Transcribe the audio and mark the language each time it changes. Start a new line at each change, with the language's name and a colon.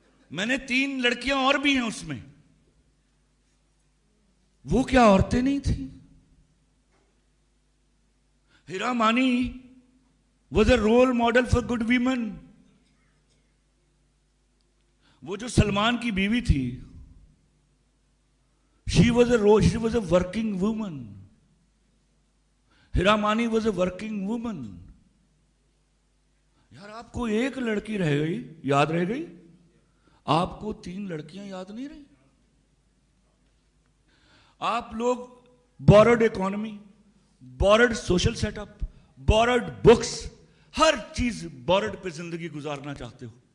Urdu: میں نے 3 لڑکیاں اور بھی ہیں اس میں، وہ کیا عورتیں نہیں تھیں؟ ہیرا مانی
English: was a role model for good women.
Urdu: وہ جو سلمان کی بیوی تھی،
English: she was a working woman. Hira Mani was a working woman.
Urdu: یار آپ کو ایک لڑکی رہ گئی، یاد رہ گئی، آپ کو 3 لڑکیاں یاد نہیں رہی. آپ لوگ
English: borrowed economy, borrowed social setup, borrowed books،
Urdu: ہر چیز borrowed پہ زندگی گزارنا چاہتے ہو.